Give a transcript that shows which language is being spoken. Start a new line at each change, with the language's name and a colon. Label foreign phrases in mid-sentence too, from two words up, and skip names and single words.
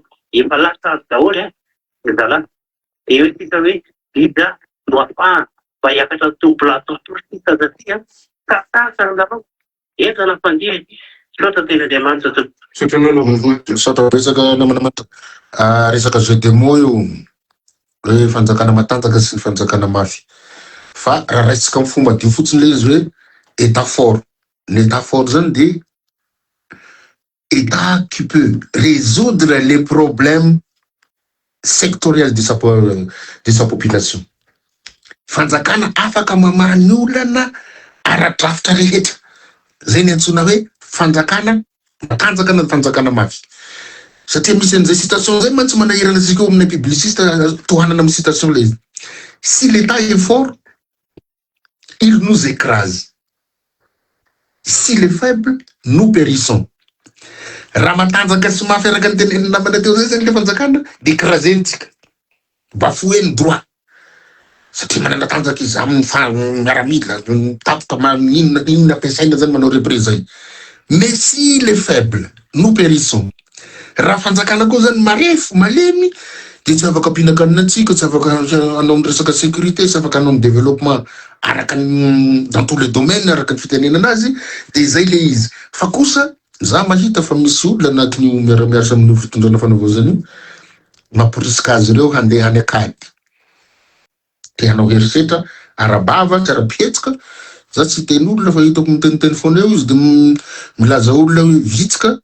Malagasy: Efa lasa daholo zala. Dia hoe tika hoe vida no afahana mba hiakatra tombola tosika satria tatasa nareo. Entana mpandeha. Sota tenandriamanitra to. Sota resaka namana resaka
French: jeu de mots
Malagasy: io. Hoe fanjakana matanjaka sy fanjakana mafy. Fa raha raisitsika amin'ny fomba dio fotsiny le izy hoe
French: état fort. L'état fort zany dia état qui peut résoudre les problèmes sectoriels de sa population.
Malagasy: Fanjakana afaka mamany olana ara-drafitra rehetra. Zay ny antsona hoe fanjakana matanjaka na fanjakana mafy. Satria misy an'izay citation zay mantsy manahirana antsika eo amin'ny publiciste tohanana amin'ny citation le izy.
French: Si l'état est fort, il nous écrase. Si les faibles, nous périssons.
Malagasy: Raha matanjaka sy mafy araka ny tenenina namana teo zay zany le fanjakana dia écrasentsika. Bafoué ny droit. Satria manana tanjaka izy amin'ny miaramila, tapoka inona ampiasaina zany manao représailles.
French: Mais si les faibles, nous périssons.
Malagasy: Raha fanjakana koa zany marefo, malemy, dia tsy afaka ampinakanina antsika, tsy afaka anao amin'ny resaka sécurité, tsy afaka anao amin'ny développement araka
French: dans tous les domaines
Malagasy: araka ny fitenenana azy, dia zay le izy. Fa kosa za mahita fa misy olona anatin'io miaramiaritra amin'ny fitondrana fanavozana io mamporisika azy ireo handeha any akady. Dia hanao herisetra arabava tsy ara-pihetsika. Za tsy teny olona fa hitako miteniteny foana eo izy dia milaza olona hoe vitsika.